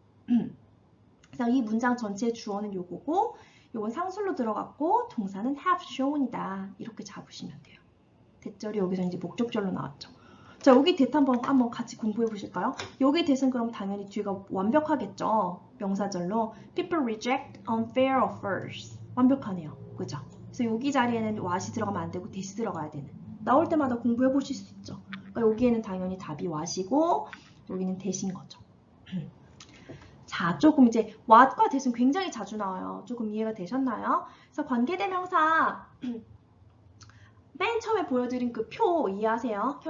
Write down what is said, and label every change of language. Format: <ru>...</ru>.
<ko>그래서 이 문장 전체의 주어는 요거고 요건 상술로 들어갔고 동사는 have shown이다. 이렇게 잡으시면 돼요. 대절이 여기서 이제 목적절로 나왔죠. 자, 여기 대타 한번 같이 공부해 보실까요? 여기 대신 그럼 당연히 뒤가 완벽하겠죠. 명사절로</ko> <en>people reject unfair offers.</en> <ko>완벽하네요. 그죠? 그래서 여기 자리에는 what이 들어가면 안 되고 that이 들어가야 되는. 나올 때마다 공부해 보실 수 있죠. 그러니까 여기에는 당연히 답이 what이고 여기는 that인 거죠. 자, 조금 이제 what과 that은 굉장히 자주 나와요. 조금 이해가 되셨나요? 그래서 관계대명사 맨 처음에 보여드린 그 표 이해하세요?</ko>